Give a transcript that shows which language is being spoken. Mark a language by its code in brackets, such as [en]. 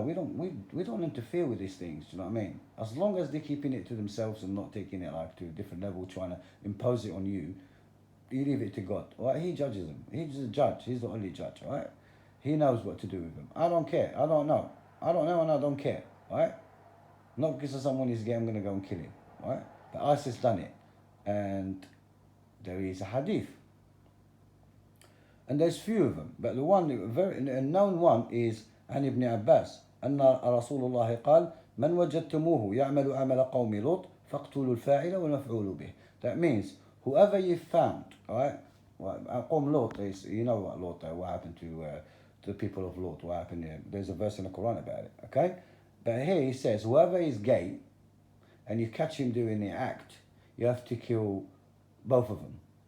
[en] We don't interfere with these things. Do you know what I mean? As long as they're keeping it to themselves and not taking it like to a different level, trying to impose it on you, you leave it to God. All right? He judges them. He's the judge. He's the only judge. All right? He knows what to do with them. I don't care. I don't know. I don't know and I don't care. All right? Not because someone is gay, I'm going to go and kill him. All right? But ISIS done it, and there is a hadith. And there's few of them, but the one, very known one is [ar] عن ابن عباس أن رسول الله قال من وجدتموه يعمل عمل قوم لوط فاقتلوا الفاعل والمفعول به. [en] That means whoever you found, alright? قوم Lot is, you know what Lot, what happened to the people of Lot, what happened there. There's a verse in the Quran about it, okay? But here he says whoever is gay and you catch him doing the act, you have to kill both of them.